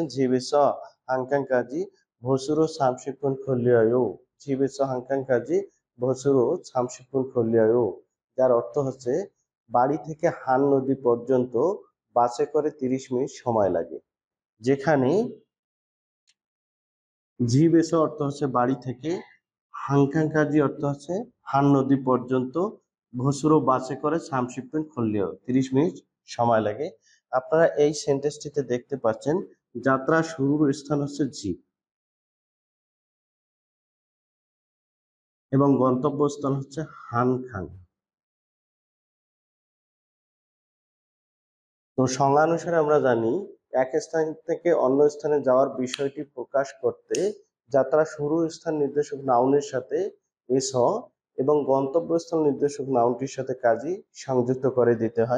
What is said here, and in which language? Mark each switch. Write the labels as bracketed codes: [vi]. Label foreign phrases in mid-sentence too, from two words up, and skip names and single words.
[ko] 집에서 한강까지 버스로 30분 걸려요। 집에서 한강까지 버스로 30분 걸려요, [bn] যার অর্থ হচ্ছে বাড়ি থেকে হান নদী পর্যন্ত বাসে করে 30 মিনিট সময় লাগে। যেখানে 집에서 অর্থ হচ্ছে বাড়ি থেকে, 한강까지 অর্থ হচ্ছে হান নদী পর্যন্ত, বসুরো বাসে করে [ko] 30분 걸려요 [bn] 30 মিনিট সময় লাগে। আপনারা এই সেন্টেন্সটিতে দেখতে পাচ্ছেন যাত্রা শুরুর স্থান হচ্ছে ঝিপ এবং গন্তব্যস্থল হচ্ছে হানখাং। তো সংজ্ঞানুসারে আমরা জানি এক স্থান থেকে অন্য স্থানে যাওয়ার বিষয়টি প্রকাশ করতে যাত্রা শুরুর স্থান নির্দেশক নাউনের সাথে এস এবং গন্তব্যস্থল নির্দেশক নাউনটির সাথে কাজই সংযুক্ত করে দিতে হয়।